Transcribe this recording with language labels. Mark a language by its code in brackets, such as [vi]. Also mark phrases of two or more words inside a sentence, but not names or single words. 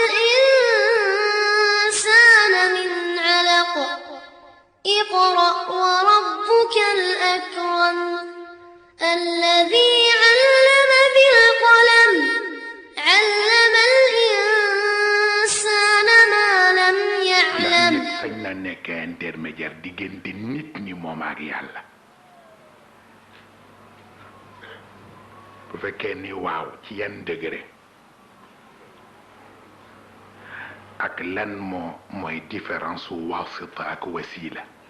[ar] الإنسان من علق اقرأ وربك الأكرم الذي علم بالقلم علم الإنسان ما لم يعلم [wo] sañ na nekk intermédiaire diggante nit ñi moom ak yàlla bu fekkee ni waaw ci yan degré ak lan mooy différence wasita ak wasila